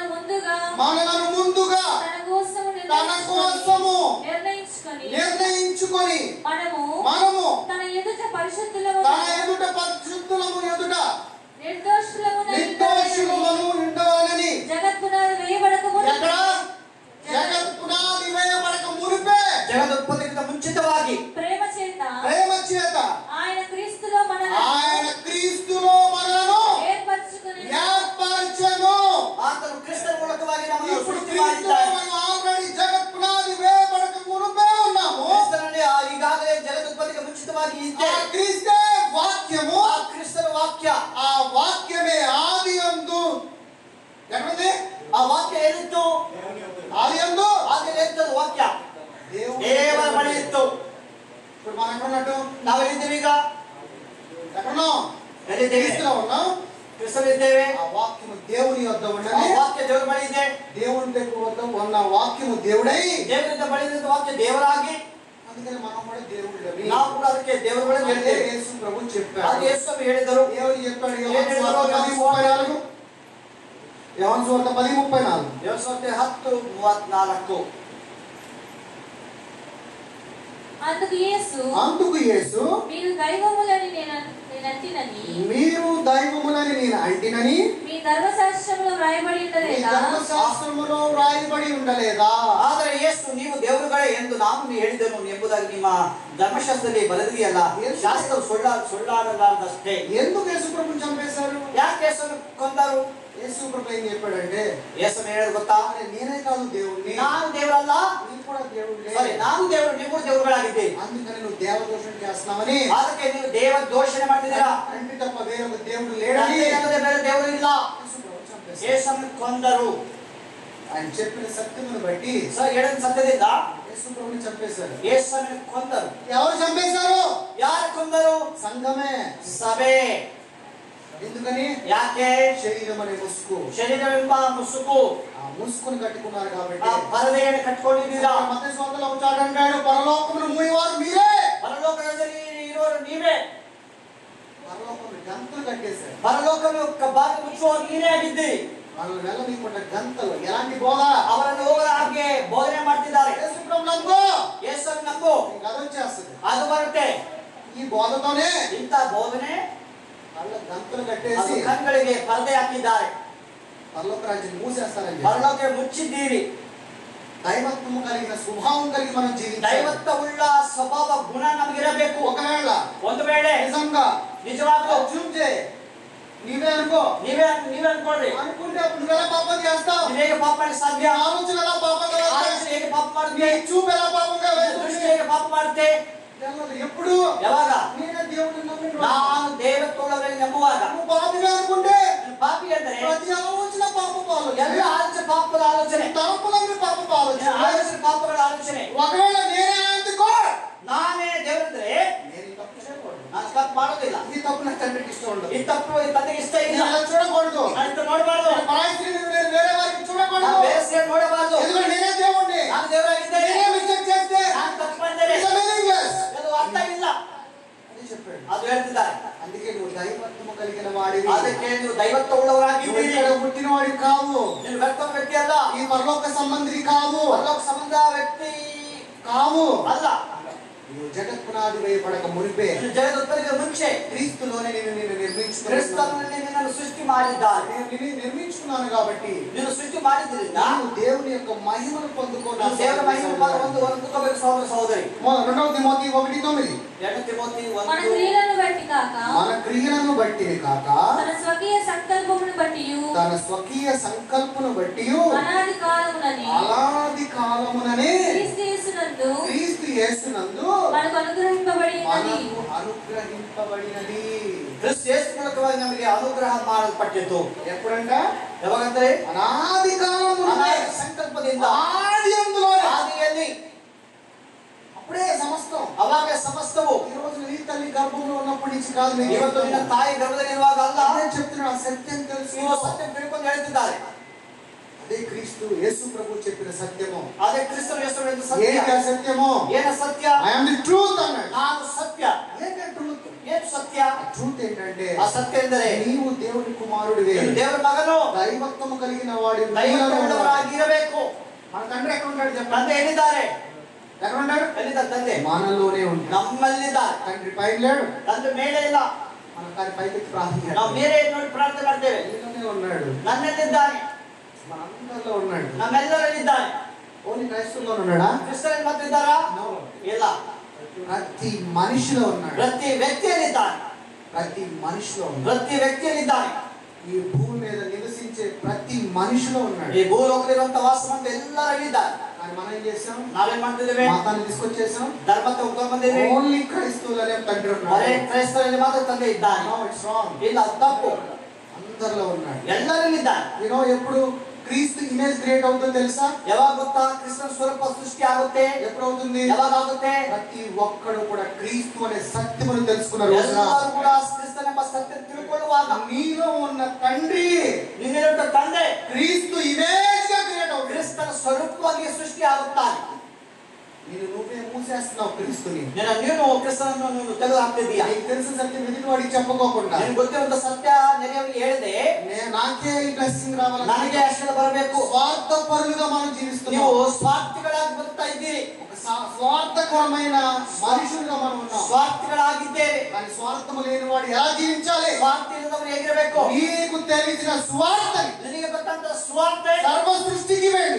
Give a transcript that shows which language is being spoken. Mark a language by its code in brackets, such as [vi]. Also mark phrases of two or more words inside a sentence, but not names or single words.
[te] ముందుగా తన కోసము నిర్ణయించుకొని మనము తన ఎదుట పరిశుద్ధులము ఎదుట నిర్దోషులము ఉండాలని జగత్పునాది వేయబడక మునిపే జగదుత్పత్తికి ముంచితವಾಗಿ ప్రేమ చేత ఆయన క్రీస్తులో మనలను ఏర్పరచుకొని ఏర్పరచెను. [kn] ಆತನು ಕ್ರಿಸ್ತನ ಮೂಲಕವಾಗಿ ನಮ್ಮನ್ನು [te] ఇప్పుడు [kn] ಸೃಷ್ಟಿ [te] క్రీస్తులో [kn] ಮಾಡಿದ್ದಾನೆ. [te] మనం ఆల్రెడీ జగత్పునాది వేయబడక మునిపే ఉన్నాము. [kn] ಕ್ರಿಸ್ತನಲ್ಲಿ ಈಗಾಗಲೇ ಜಗದುತ್ಪತ್ತಿಗೆ ಮುಂಚಿತವಾಗಿ [te] ఆ [kn] ಇದ್ದೇವೆ. [te] క్రీస్తే వాక్యము, [kn] ಆ ಕ್ರಿಸ್ತನ ವಾಕ್ಯ, [te] ఆ వాక్యమే ఆదియందు ఎక్కడుంది? [kn] ಆ ವಾಕ್ಯ ಏನಿತ್ತು? [te] ఆదియందు [kn] ಆದಿ ಇರ್ತದ ವಾಕ್ಯ ದೇವರ ಬಳಿ ಇತ್ತು. [te] ఇప్పుడు మనం ఎక్కడున్నట్టు? [kn] ನಾವೆಲ್ಲಿದ್ದೇವೆ ಈಗ? [te] ఎక్కడున్నాం? [kn] ಎಲ್ಲಿದ್ದೇವೆ? [te] క్రీస్తులో ఉన్నాం. [kn] ಕ್ರಿಸ್ತನಿದ್ದೇವೆ. [te] ఆ వాక్యము దేవుని యొద్ద [kn] ಆ [te] ఉన్నది. [kn] ವಾಕ್ಯ ದೇವರ ಬಳಿ ಇದೆ. [te] దేవుని దగ్గర వద్ద ఉన్న వాక్యము దేవుడై [kn] ದೇವರಿಂದ ಬಳಿ ಇದ್ದ ವಾಕ್ಯ ದೇವರಾಗಿ [te] అందుకని మనం కూడా దేవుళ్ళమి. [kn] ನಾವು ಕೂಡ ಅದಕ್ಕೆ ದೇವರ ಬಳಿ [te] అదే [kn] ಹೇಳ್ತೇವೆ. [te] యేసు ప్రభు [kn] ಅದು [te] చెప్పాడు. [kn] ಯೇಸು ಹೇಳಿದರು. [te] దేవుడు చెప్పాడు ఏం యోహాను [kn] ಹೇಳಿದರು? [te] సువార్త 10:34. యోహాను సువార్త 10:34. [kn] ಯೋಸೋತೆ 10:34. [te] అందుకు యేసు మీరు దైవములని నేను అంటినని మీ ధర్మశాస్త్రములో వ్రాయబడి ఉండలేదా? [kn] ಆದರೆ ಯೇಸು ನೀವು ದೇವರುಗಳೇ ಎಂದು ನಾನು ಹೇಳಿದನು ಎಂಬುದಾಗಿ ನಿಮ್ಮ ಧರ್ಮಶಾಸ್ತ್ರದಲ್ಲಿ ಬರೆದಿದೆಯಲ್ಲ. ಶಾಸ್ತ್ರವು ಸುಳ್ಳಾಡಲಾರದಷ್ಟೇ. [te] ఎందుకు యేసు ప్రభుని చంపేశారు? [kn] ಯಾಕೆ ಯೇಸುವನ್ನು ಕೊಂದರು? [te] యేసు ప్రభు ఏం చెప్పాడంటే, [kn] ಯೇಸು ಹೇಳೋದು ಗೊತ್ತಾ? [te] నేనే కాదు దేవుణ్ణి, [kn] ನಾನು ದೇವರಲ್ಲ, ನೀನು ಕೂಡ దేవుడే. ಸರಿ, ನಾನು ದೇವರು, ನೀವು ಕೂಡ ದೇವರುಗಳಾಗಿದ್ದೀರಿ. [te] అందుకని నువ్వు దేవదోషణ చేస్తున్నావని, [kn] ಅದಕ್ಕೆ ನೀವು ದೇವ ದೋಷಣೆ ಮಾಡ್ತಿದ್ದೀರಾ. [te] తండ్రి తప్ప వేరొక దేవుడు లేడని [kn] ಬೇರೆ ದೇವರು ಇಲ್ಲ. [te] యేసు ప్రభు చంపేశారు. [kn] ಯೇಸನ್ನು ಕೊಂದರು. [te] ఆయన చెప్పిన సత్యమును బట్టి [kn] ಹೇಳಿದ ಸತ್ಯದಿಂದ [te] యేసు ప్రభుని చంపేశారు. [kn] ಯೇಸನ್ನು ಕೊಂದರು. [te] ఎవరు చంపేశారు? [kn] ಯಾರು ಕೊಂದರು? [te] సంఘమే, [kn] ಸಭೆ. [te] ఎందుకని? [kn] ಯಾಕೆ? [te] శరీరం అనే ముసుగు, [kn] ಶರೀರವೆಂಬ ಮುಸುಕು, [te] ఆ ముసుగును కట్టుకున్నారు కాబట్టి. [kn] ಆ ಪರದೆಯನ್ನು ಕಟ್ಟಿಕೊಂಡಿದ್ದೀರಾ. [te] మత్తయి సువార్తలో ఉంటాడు అంటాడు, పరలోకమును మూయవారు మీరే. [kn] ಪರಲೋಕದಲ್ಲಿ ಇರುವವರು ನೀವೇ. [te] పరలోకమును గంతలు కట్టేశారు. [kn] ಪರಲೋಕವು ಬಾಗಿಲು ಮುಚ್ಚುವವರು ನೀವೇ ಆಗಿದ್ದೀರಿ. [te] వాళ్ళని వెళ్ళనీయకుండా గంతలు. ఎలాంటి బోధ? [kn] ಅವರನ್ನು ಹೋಗದ ಹಾಗೆ ಬೋಧನೆ ಮಾಡ್ತಿದ್ದಾರೆ. [te] యేసు ప్రభు నమ్ము, [kn] ಯೇಸನ್ನು ನಂಬು, [te] నీకు అది వచ్చేస్తుంది. [kn] ಅದು ಬರುತ್ತೆ. [te] ఈ బోధతోనే [kn] ಇಂಥ ಬೋಧನೆ [te] వాళ్ళ గంతలు [kn] ಅದು [te] కట్టేసి [kn] ಕಣ್ಗಳಿಗೆ ಪರದೆ ಹಾಕಿದ್ದಾರೆ. [te] పరలోక రాజ్యం మూసేస్తారని చెప్పి. [kn] ಪರಲೋಕ ಮುಚ್ಚಿದ್ದೀರಿ. [te] దైవత్వము కలిగిన స్వభావం కలిగి మనం జీవించాలి. [kn] ದೈವತ್ವವುಳ್ಳ ಸ್ವಭಾವ ಗುಣ ನಮಗಿರಬೇಕು. [te] ఒకవేళ [kn] ಒಂದು ವೇಳೆ [te] నిజంగా [kn] ನಿಜವಾಗ್ಲೂ [te] చూంచే నీవే అనుకో, [kn] ನೀವೇ ಅನ್ಕೊಳ್ರಿ. [te] అనుకుంటే అప్పుడు నువ్వు ఎలా పాపం చేస్తావు? [kn] ನೀವು ಹೇಗೆ ಪಾಪ ಮಾಡಲು ಸಾಧ್ಯ? [te] ఆలోచన ఎలా పాపంగా వెళ్తాయి? [kn] ಆಲೋಚನೆ ಹೇಗೆ ಪಾಪ ಮಾಡುತ್ತೆ? [te] నీ చూపు ఎలా పాపంగా [kn] ದೃಷ್ಟಿ [te] వెళ్తుంది? [kn] ಹೇಗೆ ಪಾಪ ಮಾಡುತ್ತೆ? [te] ఎప్పుడు [kn] ಯಾವಾಗ? [te] నేనే దేవుడిని నమ్మిన [kn] ನಾನು ದೇವತ್ವವನ್ನು ನಂಬುವಾಗ. [te] నువ్వు పాపిగా అనుకుంటే [kn] ಪಾಪಿ ಅಂದ್ರೆ [te] ప్రతి ఆలోచన పాపపు ఆలోచన, [kn] ಎಲ್ಲ ಆಲೋಚನೆ ಪಾಪದ ಆಲೋಚನೆ, [te] తలపులన్నీ పాపపు ఆలోచన. [kn] ಆಲೋಚನೆ ಪಾಪಗಳ ಆಲೋಚನೆ. [te] ఒకవేళ నేనే అందుకో, [kn] ನಾನೇ ದೇವರಂದ್ರೆ [te] నేను ఈ తప్పు చేయకూడదు. [kn] ನಾನು ತಪ್ಪು ಮಾಡೋದಿಲ್ಲ. [te] ఈ తప్పు నాకు తండ్రికి ఇష్టం ఉండదు. [kn] ಈ ತಪ್ಪು ಈ ತಂದೆಗೆ ಇಷ್ಟ ಇಲ್ಲ. [te] నేను అలా చూడకూడదు. [kn] ನಾನು ಇಂತ ನೋಡಬಾರ್ದು. [te] నేను పరాయి స్త్రీని నేను వేరే వారికి చూడకూడదు. [kn] ನಾನು ಬೇರೆ ಸೇರಿ ನೋಡಬಾರ್ದು. [te] ఎందుకంటే నేనే దేవుణ్ణి. [kn] ನಾನು ದೇವರಾಗಿದ್ದೇನೆ. [te] నేనే మిస్టేక్ చేస్తే [kn] ನಾನು ತಪ್ಪು ಮಾಡಿದ್ದೇನೆ. [en] it's meaningless. [kn] ಅದು ಅರ್ಥ ಇಲ್ಲ. [te] అది చెప్పాడు. [kn] ಅದು ಹೇಳ್ತಿದ್ದಾರೆ. [te] అందుకే నువ్వు దైవత్వము కలిగిన వాడివి. [kn] ಅದಕ್ಕೆ ನೀವು ದೈವತ್ವ [te] నువ్వు [kn] ಉಳ್ಳವರಾಗಿದ್ದೀರಿ. [te] ఇక్కడ పుట్టిన వాడివి కావు. [kn] ನೀನು ವ್ಯಕ್ತ ವ್ಯಕ್ತಿ ಅಲ್ಲ. [te] ఈ పరలోక సంబంధి కావు. [kn] ಪರಲೋಕ ಸಂಬಂಧ ವ್ಯಕ್ತಿ [te] కావు. [kn] ಅಲ್ಲ. [te] నువ్వు జగత్పునాది వేయబడక మునిపే [kn] ನೀನು ಜಗದುತ್ಪತ್ತಿಗೆ ಮುಂಚೆ [te] క్రీస్తులోనే నేను నిర్మించుకున్నాను. [kn] ಕ್ರಿಸ್ತನಲ್ಲಿ ನಿನ್ನನ್ನು ಸೃಷ್ಟಿ ಮಾಡಿದ್ದಾರೆ. [te] నేను నిర్మించుకున్నాను కాబట్టి [kn] ನೀನು ಸೃಷ್ಟಿ ಮಾಡಿದ್ರಿಂದ [te] నీవు దేవుని యొక్క మహిమను పొందుకోవాలి. [kn] ನೀನು ದೇವರ ಮಹಿಮೆಯನ್ನು ಹೊಂದಿಕೊಳ್ಳಬೇಕು ಸಹೋದರ ಸಹೋದರಿ. [te] 2 తిమోతి 1:9. [kn] 2 ತಿಮೋತಿ [te] మన క్రియలను బట్టి కాక మన క్రియలను బట్టి కాక తన స్వకీయ సంకల్పమును బట్టియు తన స్వకీయ సంకల్పమును బట్టి అనాది కాలమునని అలాది కాలముననే క్రీస్తు యేసునందు మనకు అనుగ్రహింపబడినది. [kn] ಕ್ರಿಸ್ತ ಯೇಸು ಮೂಲಕವಾಗಿ ನಮಗೆ ಅನುಗ್ರಹ ಮಾಡಲ್ಪಟ್ಟಿತು. [te] ఎప్పుడంట? [kn] ಯಾವಾಗಂದ್ರೆ [te] అనాది కాలమున [kn] ಸಂಕಲ್ಪದಿಂದ [te] ఆది అందులోనే. [kn] ಆದಿಯಲ್ಲಿ [te] అప్పుడే సమస్తం. [kn] ಅವಾಗ ಸಮಸ್ತವು. [te] ఈ రోజు నీ తల్లి గర్భంలో ఉన్నప్పటి నుంచి కాదు, [kn] ಇವತ್ತು ನಿನ್ನ ತಾಯಿ ಗರ್ಭದಲ್ಲಿರುವಾಗ ಅಲ್ಲ. [te] నేను చెప్తున్నాను, ఆ సత్యం తెలుసు. [kn] ನೀವು ಸತ್ಯ ತಿಳ್ಕೊಂಡು ಹೇಳ್ತಿದ್ದಾರೆ. [te] అదే క్రీస్తు యేసు ప్రభు చెప్పిన సత్యము. [kn] ಅದೇ ಕ್ರಿಸ್ತನ ಹೆಸರು ಸತ್ಯ. [te] ఏంటి ఆ సత్యము? [kn] ಏನ ಸತ್ಯ? [en] I am the truth [te] అన్నాడు. [kn] ನಾನು ಸತ್ಯ. [te] ఏంటి ట్రూత్? [kn] ಏನು ಸತ್ಯ? [te] ట్రూత్ ఏంటంటే [kn] ಆ ಸತ್ಯ ಎಂದರೆ [te] నీవు దేవుని కుమారుడివే, [kn] ನೀನು ದೇವರ ಮಗನು, [te] దైవత్వము కలిగిన వాడివి. [kn] ದೈವತ್ವವುಳ್ಳವರಾಗಿರಬೇಕು. [te] మన తండ్రి ఎక్కడ ఉంటాడు చెప్పండి? [kn] ತಂದೆ ಎಲ್ಲಿದ್ದಾರೆ? [te] ఎక్కడ ఉంటాడు? [kn] ಎಲ್ಲಿದ್ದಾರೆ ತಂದೆ? [te] మనలోనే ఉంటాడు. [kn] ನಮ್ಮಲ್ಲಿದ್ದಾರೆ. [te] తండ్రి పైన లేడు, [kn] ತಂದೆ ಮೇಲೆ ಇಲ್ಲ. [te] మన తండ్రి పైకి ప్రార్థన [kn] ನಾವು ಬೇರೆ ನೋಡಿ ಪ್ರಾರ್ಥನೆ ಮಾಡ್ತೇವೆ. [te] నీలోనే ఉన్నాడు, [kn] ನನ್ನಲ್ಲಿದ್ದಾನೆ, [te] మన అందరిలో ఉన్నాడు. [kn] ನಮ್ಮೆಲ್ಲರಲ್ಲಿದ್ದಾನೆ. [te] ఓన్లీ క్రైస్తవుల్లో ఉన్నాడా? [kn] ಕ್ರಿಸ್ತನಲ್ಲಿ ಮಾತ್ರ ಇಲ್ಲ, [te] ప్రతి మనిషిలో ఉన్నాడు. [kn] ಪ್ರತಿ ವ್ಯಕ್ತಿಯಲ್ಲಿದ್ದಾನೆ. [te] ప్రతి మనిషిలో ఉన్నాడు. [kn] ಪ್ರತಿ ವ್ಯಕ್ತಿಯಲ್ಲಿದ್ದಾನೆ. [te] ఈ భూమి మీద నివసించే ప్రతి మనిషిలో ఉన్నాడు. [kn] ಈ ಭೂಲೋಕದಲ್ಲಿರುವಂತ ವಾಸವಂತ ಎಲ್ಲರಲ್ಲಿದ್ದಾನೆ. [te] కానీ మనం ఏం చేసాం? [kn] ನಾವೇನ್ ಮಾಡ್ತಿದ್ದೇವೆ? [te] మతాన్ని తీసుకొచ్చేసాం. [kn] ಧರ್ಮ ತಗೊಂಡ್ ಬಂದಿದ್ದೇವೆ. [te] ఓన్లీ క్రైస్తవులనే తండ్రి [kn] ಅರೆ [te] ఉన్నాడు. [kn] ಕ್ರೈಸ್ತರಲ್ಲಿ ಮಾತ್ರ ತಂದೆ ಇದ್ದಾನೆ. [en] No, it's wrong. [kn] ಇಲ್ಲ, ಅದು ತಪ್ಪು. [te] అందరిలో ఉన్నాడు. [kn] ಎಲ್ಲರಲ್ಲಿದ್ದಾನೆ. [te] ఎప్పుడు క్రీస్తు [en] image create [te] అవుతుందో తెలుసా? [kn] ಯಾವಾಗ ಗೊತ್ತಾ? ಕ್ರಿಸ್ತನ ಸ್ವರೂಪ ಸೃಷ್ಟಿ ಆಗುತ್ತೆ. [te] ఎప్పుడు అవుతుంది? [kn] ಯಾವಾಗ ಆಗುತ್ತೆ? [te] ప్రతి ఒక్కడు కూడా క్రీస్తు అనే సత్యమును తెలుసుకున్న రోజున, [kn] ಎಲ್ಲರೂ ಕೂಡ ಕ್ರಿಸ್ತನೆಂಬ ಸತ್ಯ ತಿಳ್ಕೊಳ್ಳುವಾಗ [te] నీలో ఉన్న తండ్రి [kn] ನಿನ್ನಿರುವಂತ ತಂದೆ [te] క్రీస్తు ఇమేజ్ గా క్రియేట్ అవుతుంది. [kn] ಕ್ರಿಸ್ತನ ಸ್ವರೂಪವಾಗಿ ಸೃಷ್ಟಿ ಆಗುತ್ತಾನೆ. [te] నువ్వే మూసేస్తున్నావు క్రీస్తుని. [kn] ನೀನು ಕ್ರಿಸ್ತನನ್ನು ನೀನು ತೆಗೆದು ಹಾಕ್ತಿದ್ದೀಯ. [te] నీకు తెలిసిన సత్యం ఎదుటి వాడికి చెప్పుకోకుండా, [kn] ನಿನಗೆ ಗೊತ್ತಿರುವಂತ సత్ಯ ನೆರೆಯವರಿಗೆ ಹೇಳಿದೆ [te] నాకే ఈ బ్లెస్సింగ్ రావాలి, [kn] ನನಗೆ ಆಶೀರ್ವಾದ ಬರಬೇಕು. [te] స్వార్థ పరులుగా మనం జీవిస్తున్నాం. [kn] ನೀವು ಸ್ವಾರ್ಥಿಗಳಾಗಿ ಬದುಕ್ತಾ ಇದ್ದೀರಿ. [te] ఒక స్వార్థకరమైన మనుషులుగా మనం ఉన్నాం. [kn] ಸ್ವಾರ್ಥಿಗಳಾಗಿದ್ದೇವೆ. [te] కానీ స్వార్థము లేని వాడు ఎలా జీవించాలి? [kn] ಸ್ವಾರ್ಥಿ ಇಲ್ಲದವರು ಹೇಗಿರಬೇಕು? [te] నీకు తెలిసిన స్వార్థని [kn] ನಿನಗೆ ಗೊತ್ತಂತ ಸ್ವಾರ್ಥ [te] సర్వ సృష్టికి వెళ్ళి